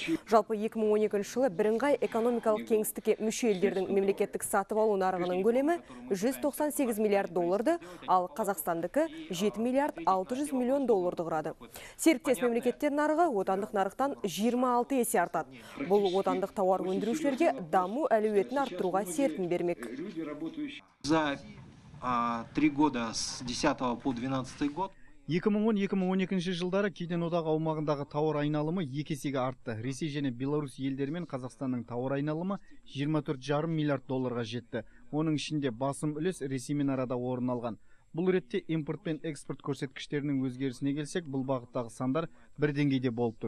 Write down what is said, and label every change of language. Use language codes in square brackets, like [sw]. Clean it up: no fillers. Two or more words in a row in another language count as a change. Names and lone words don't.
[kk] Жалпы 2012 жылы бірыңғай экономикалық кеңістікке мүше елдердің мемлекеттік сатып алу нарығының көлемі 198 миллиард долларды, ал Қазақстандікі 7 миллиард 600 миллион долларды құрады. Серіктес мемлекеттер нарығы отандық нарықтан 26 есе артады. Бұл отандық тауар өндірушілерге даму әлеуетін арттыруға серпін бермек. [ru] За 3 года с 10 по 12 год [kk] 2010-2012 жылдары кеден одағы аумағындағы тауар айналымы 2 есеге артты. Ресей және Беларусь елдерімен Қазақстанның тауар айналымы 24,5 миллиард долларға жетті. Оның ішінде басым үлес Ресеймен арада орын алған. Бұл ретте импорт пен экспорт көрсеткіштерінің өзгерісіне келсек, бұл бағыттағы сандар бір деңгейде болып тұр.